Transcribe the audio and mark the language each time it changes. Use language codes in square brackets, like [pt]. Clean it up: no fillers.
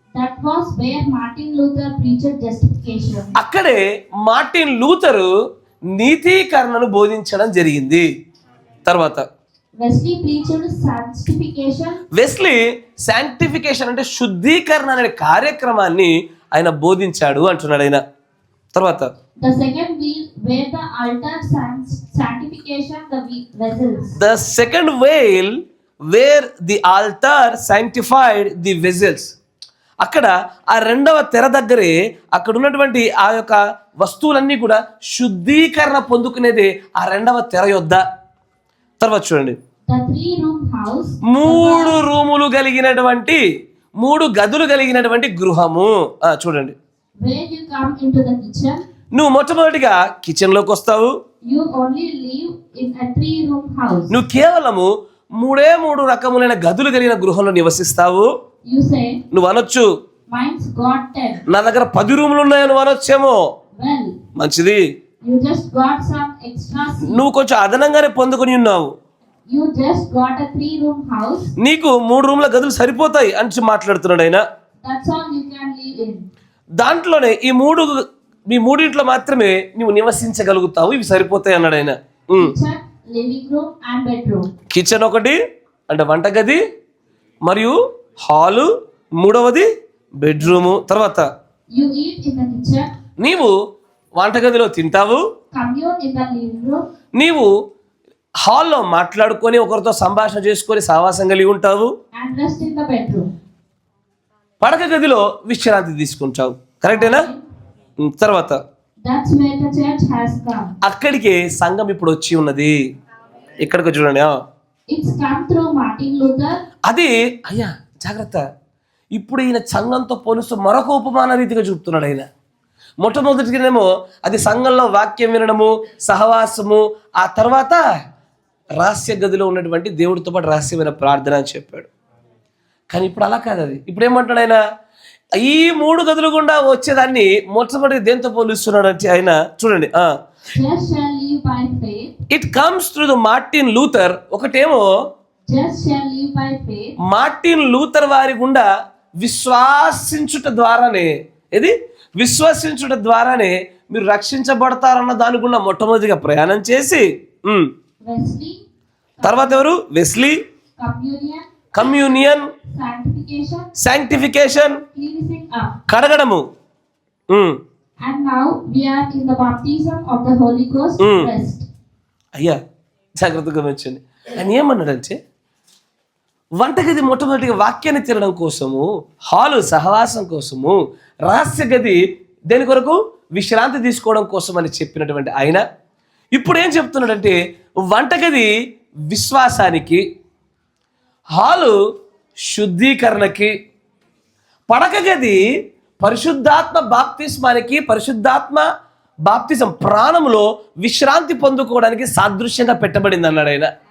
[en] That was where Martin Luther preached justification. [te] అక్కడే Martin Luther నీతీకరణను బోధించడం జరిగింది. తర్వాత [en] Wesley preached sanctification. [te] Wesley sanctification అంటే శుద్ధీకరణ అనే కార్యక్రమాన్ని ఆయన బోధించాడు అంటున్నాడు ఆయన. తర్వాత [en] The second wheel where the altar sanctification the vessels. The second veil where the altar sanctified the vessels. [te] అక్కడ ఆ 2వ తెర దగ్గరే అక్కడ ఉన్నటువంటి ఆ యొక్క వస్తువులన్నీ కూడా శుద్ధీకరణ పొందుకునేది ఆ 2వ తెర యొద్ద. తర్వాత చూడండి. [en] The 3-room house. [te] 3 రూములు కలిగినటువంటి 3 గదులు కలిగినటువంటి గృహము. చూడండి. [en] Where you come into the kitchen. [te] నువ్వు మొట్టమొదటిగా కిచెన్ లోకి వస్తావు. [en] You only live in a 3-room house. [te] నువ్వు కేవలము 3 రకములైన గదులు కలిగిన గృహంలో నివసిస్తావు. [en] You say, [te] నువ్వు అనొచ్చు, [en] mine's got 10. [te] నా దగ్గర 10 రూములు ఉన్నాయని నువ్వు అనొచ్చేమో. [en] Well, [te] మంచిది. [en] you just got some extra seats. [te] నువ్వు కొంచెం అదనంగానే పొందుకొని ఉన్నావు. [en] You just got a 3-room house. [te] నీకు 3 రూముల గదులు సరిపోతాయి అని మాట్లాడుతున్నాడు ఆయన. [en] That's all you can live in. [te] దాంట్లోనే ఈ 3 మాత్రమే నువ్వు నివసించగలుగుతావు, ఇవి సరిపోతాయి అన్నాడు ఆయన. [en] Kitchen, living room and bedroom. [te] Kitchen ఒకటి అంటే వంటగది, మరియు హాలు, 3వది బెడ్రూము. తర్వాత [en] You eat in the kitchen. [te] నీవు వంటగదిలో తింటావు. [en] Commune in the living room. [te] నీవు హాల్లో మాట్లాడుకొని ఒకరితో సంభాషణ చేసుకొని సహవాసం కలిగి ఉంటావు. [en] And rest in the bedroom. [te] పడక గదిలో విశ్రాంతి తీసుకుంటావు. కరెక్టేనా? తర్వాత [en] That's where the church has come. [te] అక్కడికే సంఘం ఇప్పుడు వచ్చి ఉన్నది. ఇక్కడికి చూడండి. [en] It's come through Martin Luther. [te] అది అయ్యా జాగ్రత్త. ఇప్పుడు ఈయన సంఘంతో పోలుస్తూ మరొక ఉపమాన రీతిగా చూపుతున్నాడు ఆయన. మొట్టమొదటిగానేమో అది సంఘంలో వాక్యం వినడము, సహవాసము, ఆ తర్వాత రహస్య గదిలో ఉన్నటువంటి దేవుడితో పాటు రహస్యమైన ప్రార్థన అని చెప్పాడు. కానీ ఇప్పుడు అలా కాదు. అది ఇప్పుడు ఏమంటాడు ఆయన? ఈ 3 గదులు గుండా వచ్చేదాన్ని మొట్టమొదటి దేంతో పోలుస్తున్నాడు అంటే ఆయన చూడండి. [en] Just shall live by faith. It comes through the Martin Luther. [te] ఒకటేమో [en] Just shall live by faith. [te] Martin Luther వారి గుండా విశ్వాసించుట ద్వారానే, ఇది విశ్వసించుట ద్వారానే మీరు రక్షించబడతారన్న దాని గుండా మొట్టమొదటిగా ప్రయాణం చేసి [en] Wesley, [te] తర్వాత ఎవరు? Wesley, [en] communion, [te] communion, [en] sanctification, [te] sanctification, [en] cleansing up. [te] కడగడము. [en] And now we are in the baptism of the Holy Ghost, rest. [te] అయ్యా జాగ్రత్తగా గమనించండి. ఆయన ఏమన్నాడంటే వంటగది మొట్టమొదటిగా వాక్యాన్ని తినడం కోసము, హాలు సహవాసం కోసము, రహస్య గది దేని కొరకు? విశ్రాంతి తీసుకోవడం కోసం అని చెప్పినటువంటి ఆయన ఇప్పుడు ఏం చెప్తున్నాడంటే వంటగది విశ్వాసానికి, హాలు శుద్ధీకరణకి, పడక గది పరిశుద్ధాత్మ బాప్తిస్మానికి, పరిశుద్ధాత్మ బాప్తిజం ప్రాణంలో విశ్రాంతి పొందుకోవడానికి సాదృశ్యంగా పెట్టబడింది అన్నాడు ఆయన.